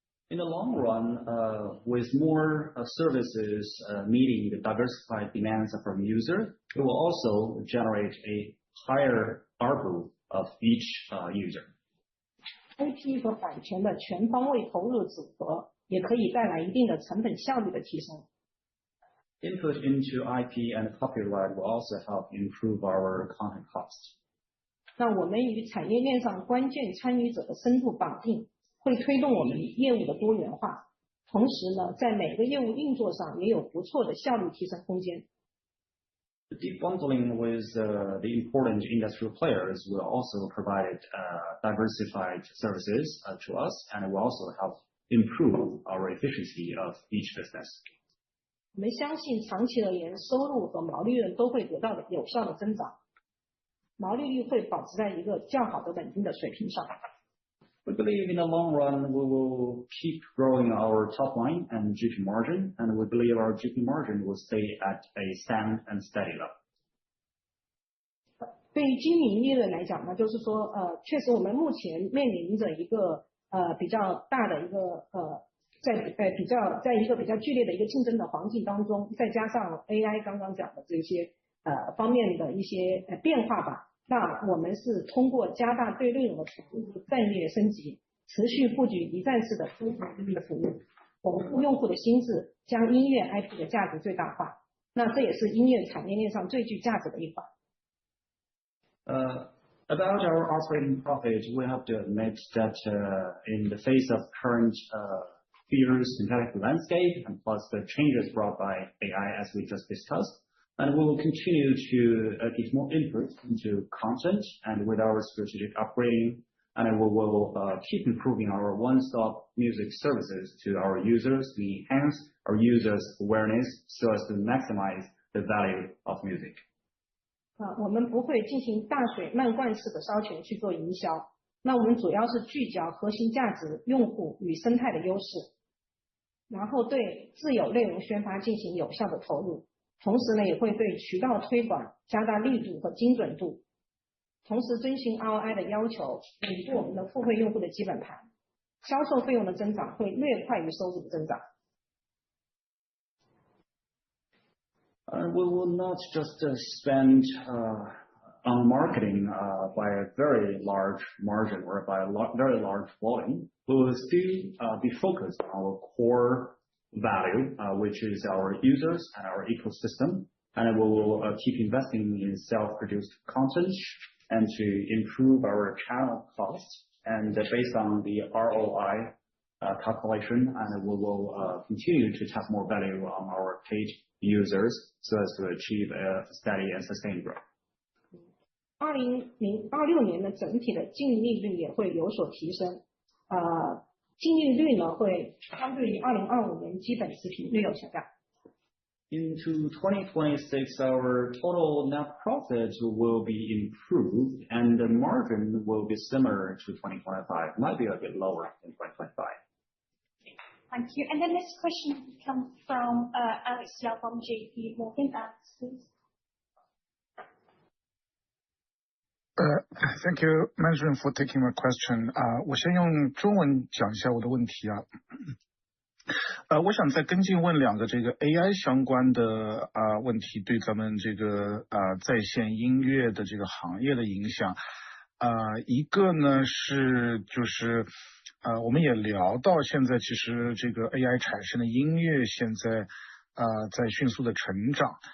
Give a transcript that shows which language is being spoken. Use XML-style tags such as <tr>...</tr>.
<en>In the long run, with more services meeting the diversified demands of our user, it will also generate a higher ARPU of each user.</en> <zh>IP 和版权的全方位投入组合，也可以带来一定的成本效率的提升。</zh> <en>Input into IP and copyright will also help improve our content cost.</en> <zh>那我们与产业链上关键参与者的深度绑定，会推动我们业务的多元化，同时呢，在每个业务运作上也有不错的效率提升空间。</zh> <en>The deep bundling with the important industrial players will also provide diversified services to us, and it will also help improve our efficiency of each business.</en> <zh>我们相信长期而言，收入和毛利润都会得到有效的增长，毛利率会保持在一个较好的稳定的水平上。</zh> <en>We believe in the long run we will keep growing our top line and GP margin, and we believe our GP margin will stay at a sound and steady level.</en> <zh>对于经营利润来讲呢，就是说，确实我们目前面临着一个比较大的一个在一个比较剧烈的一个竞争的环境当中，再加上 AI 刚刚讲的这些方面的一些变化吧。那我们是通过加大对内容的投入、战略升级，持续布局一站式的多层音乐服务，巩固用户的心智，将音乐 IP 的价值最大化。那这也是音乐产业链上最具价值的一环。</zh> <en>About our operating profit, we have to admit that in the face of current fierce competitive landscape and plus the changes brought by AI as we just discussed, and we will continue to give more input into content and with our strategic upgrading, and we will keep improving our one-stop music services to our users to enhance our users' awareness so as to maximize the value of music.</en> <zh>我们不会进行大水漫灌式的烧钱去做营销，那我们主要是聚焦核心价值、用户与生态的优势，然后对自有内容宣发进行有效的投入。同时呢，也会对渠道推广加大力度和精准度，同时遵循 ROI 的要求，稳固我们的付费用户的基本盘，销售费用的增长会略快于收入的增长。</zh> <en>We will not just spend on marketing by a very large margin or by a very large volume. We will still be focused on our core value, which is our users and our ecosystem, and we will keep investing in self-produced content and to improve our channel costs. And based on the ROI calculation, and we will continue to tap more value on our paid users so as to achieve a steady and sustained growth.</en> <zh>2026年的整体的净利率也会有所提升，净利率呢会相对于2025年基本持平，略有下降。</zh> <en>Into 2026, our total net profit will be improved and the margin will be similar to 2025, might be a bit lower than 2025. Thank you. And the next question comes from Alex Yao from JP Morgan. Alex, please. Thank you, management, for taking my question.</en> <zh>我先用中文讲一下我的问题啊。我想再跟进问两个这个 AI 相关的问题，对咱们这个在线音乐的这个行业的影响。一个呢是就是我们也聊到现在，其实这个 AI 产生的音乐现在在迅速的成长。</zh>